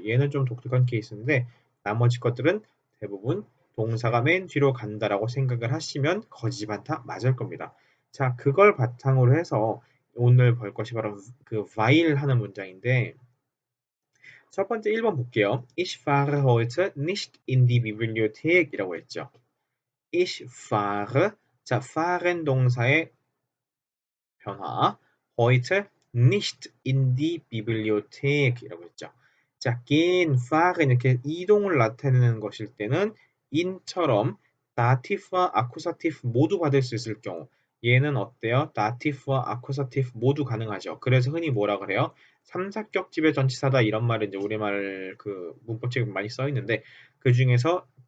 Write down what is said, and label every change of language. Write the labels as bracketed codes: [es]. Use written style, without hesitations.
[ko] 얘는 좀 독특한 케이스인데 나머지 것들은 대부분 동사가 맨 뒤로 간다라고 생각을 하시면 거짓말다 맞을 겁니다. 자, 그걸 바탕으로 해서 오늘 볼 것이 바로 그 while 하는 문장인데 첫 번째 1번 볼게요. [de] Ich fahre heute nicht in die Bibliothek [ko] 이라고 했죠. [de] Ich fahre [ko] 자, [de] fahren [ko] 동사의 변화 [de] heute nicht in die Bibliothek [ko] 이라고 했죠. 자, gehen, fahren 이렇게 이동을 나타내는 것일 때는 in처럼 dativ와 accusative 모두 받을 수 있을 경우 얘는 어때요? dative와 accusative 모두 가능하죠. 그래서 흔히 뭐라 그래요? 삼사격집의 전치사다 이런 말을 이제 우리말 그 문법책에 많이 써 있는데 그 중에서